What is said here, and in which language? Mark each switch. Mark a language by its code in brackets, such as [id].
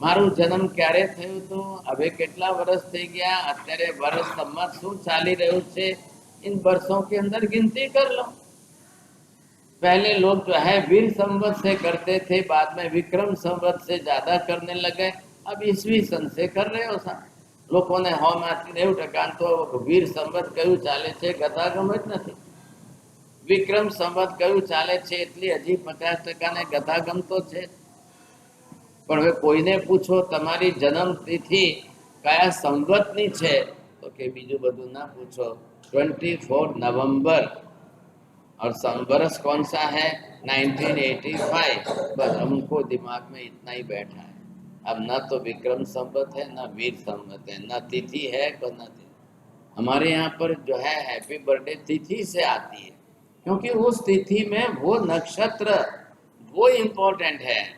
[gu] મારું જન્મ ક્યારે થયું તો હવે કેટલા વર્ષ થઈ ગયા, અત્યારે વર્ષ સંમત શું ચાલી રહ્યું છે, [hi] इन वर्षों के अंदर गिनती कर लो। पहले लोग जो है वीर संवत से करते थे, बाद में विक्रम संवत से ज्यादा करने लगे, अब ईस्वी सन से कर रहे हो सा। [gu] લોકોને 90% તો વીર સંવત કયું ચાલે છે ગતાગમ જ નથી। વિક્રમ સંવત કયું ચાલે છે એટલી હજી 50% ને ગતાગમ તો છે। પણ હવે કોઈને પૂછો તમારી જન્મ તિથિ કયા સંવતની છે તો કે બીજું બધું ના પૂછો, [hi] 24 नवंबर और संवरस कौन सा है 1985। बस हमको दिमाग में इतना ही बैठा है। अब न तो विक्रम संवत है, न वीर संवत है, न तिथि है तो न तिथि। हमारे यहाँ पर जो है हैप्पी बर्थडे तिथि से आती है, क्योंकि उस तिथि में वो नक्षत्र वो इम्पोर्टेंट है।